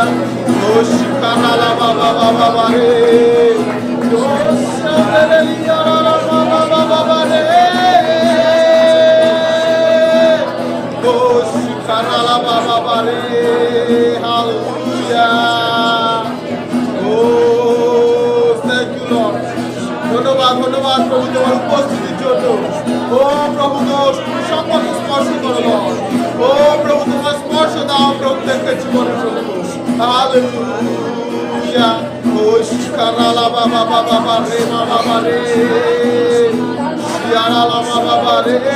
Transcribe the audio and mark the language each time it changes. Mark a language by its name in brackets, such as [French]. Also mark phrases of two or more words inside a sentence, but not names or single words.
[English] Oh, shikara baba baba re. Oh, shikara baba baba re. Oh, shikara baba baba re. Hallelujah. Oh, thank you, Lord. [Bangla] ধন্যবাদ ধন্যবাদ প্রভু তোমার উপস্থিতির জন্য ও প্রভু তুমি সকলকে স্পর্শ করো ও প্রভু তোমার স্পর্শ দাও প্রত্যেককে জীবনে প্রভু হালেলুয়া ও শিকারালা বাবা বাবা বাবা রে বাবা রে শিয়ারালা বাবা বাবা রে